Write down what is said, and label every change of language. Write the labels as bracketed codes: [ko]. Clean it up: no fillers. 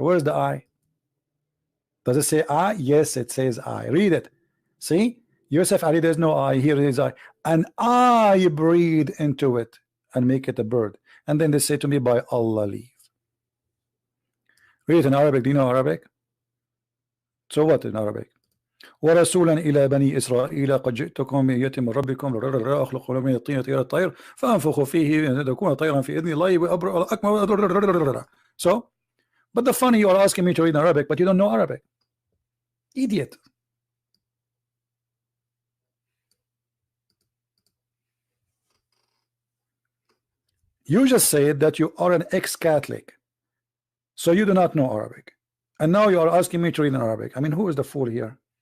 [en] Where's the I? Does it say I? Yes, it says I. Read it. See, Yusuf Ali, there's no I. Here it is I. And I breathe into it and make it a bird. And then they say to me, by Allah leave. Read it in Arabic. Do you know Arabic? So what in Arabic? [ar] ورسولا إلى بني إسرائيل قد جئتكم بآية من ربكم أخلق من الطين طير الطير فأنفخ فيه تكون طيرا في إذن الله وأبرئ الأكمه. [en] So, but the funny, you are asking me to read in Arabic, but you don't know Arabic. Idiot. You just said that you are an ex-Catholic, so you do not know Arabic, and now you are asking me to read in Arabic. I mean, who is the fool here?